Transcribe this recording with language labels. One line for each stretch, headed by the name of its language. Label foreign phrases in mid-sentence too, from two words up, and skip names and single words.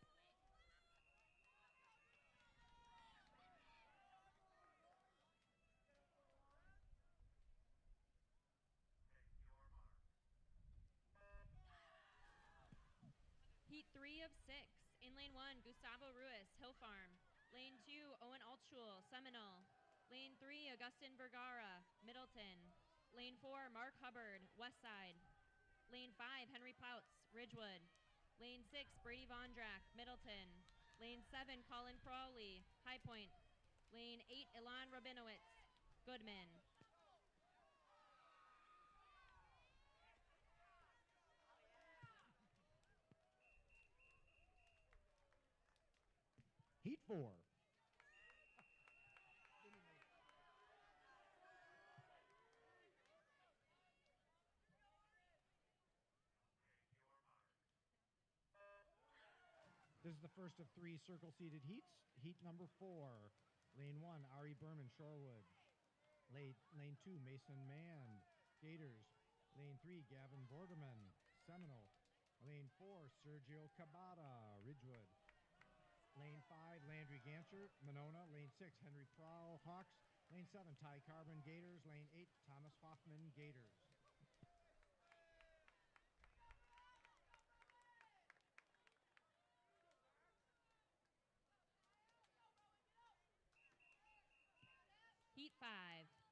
English: Heat 3 of 6. In lane 1, Gustavo Ruiz, Hill Farm. Lane 2, Owen Altschul, Seminole. Lane 3, Augustin Vergara, Middleton. Lane 4, Mark Hubbard, Westside. Lane 5, Henry Plautz, Ridgewood. Lane 6, Brady Vondrak, Middleton. Lane 7, Colin Crowley, High Point. Lane 8, Ilan Rabinowitz, Goodman. Heat 4. This is the first of 3 circle-seated heats. Heat number 4, Lane 1, Ari Berman, Shorewood. Lane 2, Mason Mand, Gators. Lane 3, Gavin Borderman, Seminole. Lane 4, Sergio Cabada, Ridgewood. Lane 5, Landry Gancher, Monona. Lane 6, Henry Prowl, Hawks. Lane 7, Ty Carbon, Gators. Lane 8, Thomas Hoffman, Gators. Heat 5.